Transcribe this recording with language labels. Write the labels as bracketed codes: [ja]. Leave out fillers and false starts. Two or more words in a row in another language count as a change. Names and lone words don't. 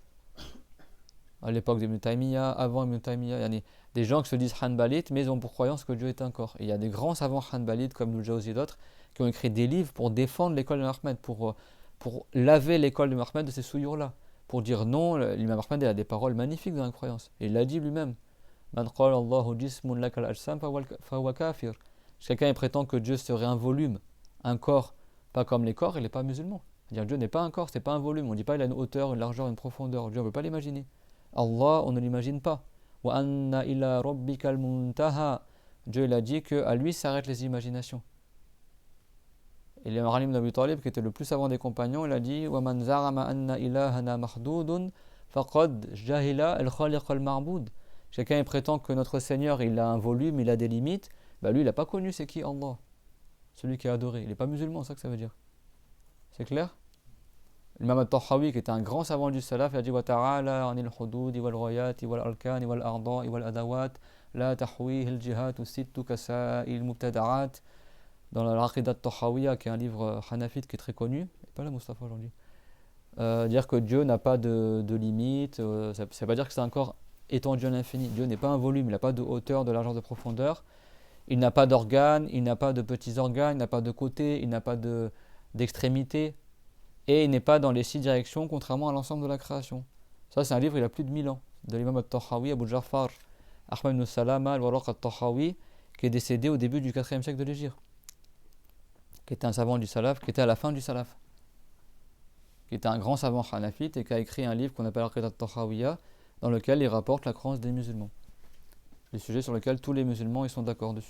[fr] À l'époque d'Ibn Taymiyyah, avant Ibn Taymiyyah, il y a des gens qui se disent hanbalites mais ils ont pour croyance que Dieu est un corps. Et il y a des grands savants hanbalites comme Ibn Jawzi et d'autres qui ont écrit des livres pour défendre l'école de Ahmed, pour laver l'école de Ahmed de ces souillures-là. Pour dire non, l'imam Ahmed a des paroles magnifiques dans la croyance. Et il l'a dit lui-même. [ar] من قال الله جسم لا كالأجسام فهو كافر. [fr] Si quelqu'un prétend que Dieu serait un volume, un corps, pas comme les corps, il n'est pas musulman. C'est-à-dire Dieu n'est pas un corps, c'est pas un volume. On ne dit pas il a une hauteur, une largeur, une profondeur. Dieu on ne peut pas l'imaginer. Allah, on ne l'imagine pas. [ar] وأن إلى ربك المنتهى. [fr] Dieu il a dit qu'à lui s'arrêtent les imaginations. Et l'imam Ali ibn Abi Talib, qui était le plus savant des compagnons, il a dit [ar] وَمَنْ زَعَمَ أَنَّ إِلَهَنَا مَحْدُودٌ فَقَدْ جَهِلَ الْخَالِقَ الْمَعْبُودِ. [fr] Chacun prétend que notre Seigneur il a un volume, il a des limites. Bah lui il n'a pas connu c'est qui Allah, celui qui est adoré. Il n'est pas musulman, c'est ça que ça veut dire. C'est clair? L'imam al-Tahawi, qui était un grand savant du salaf, il a dit [ar] وَتَعَالَى عَنِ الْحُدُودِ وَالْغَيَاتِ وَالْأَرْكَانِ وَالْأَعْضَاءِ وَالْأَدَوَاتِ لَا تَحْوِيهِ الْجِهَاتُ السِّتُّ كَسَائِرِ الْمُبْتَدَعَاتِ. [fr] Dans l'Aqidat al-Tahawiyya, qui est un livre hanafite qui est très connu, pas là Mustafa aujourd'hui, dire que Dieu n'a pas de limite, ça ne veut pas dire que c'est un corps étendu à l'infini. Dieu n'est pas un volume, il n'a pas de hauteur, de largeur, de profondeur, il n'a pas d'organes, il n'a pas de petits organes, il n'a pas de côtés, il n'a pas d'extrémités, et il n'est pas dans les 6 directions, contrairement à l'ensemble de la création. Ça, c'est un livre, il a plus de 1000 ans, de l'imam al-Tahawi, Abu Ja'far, Ahmad ibn Salama, al-Waraq al-Tahawi, qui est décédé au début du 4e siècle de l'Hégire, qui était un savant du salaf, qui était à la fin du salaf, qui était un grand savant hanafite et qui a écrit un livre qu'on appelle Aqidat al-Tahawiyya, dans lequel il rapporte la croyance des musulmans. Le sujet sur lequel tous les musulmans ils sont d'accord dessus.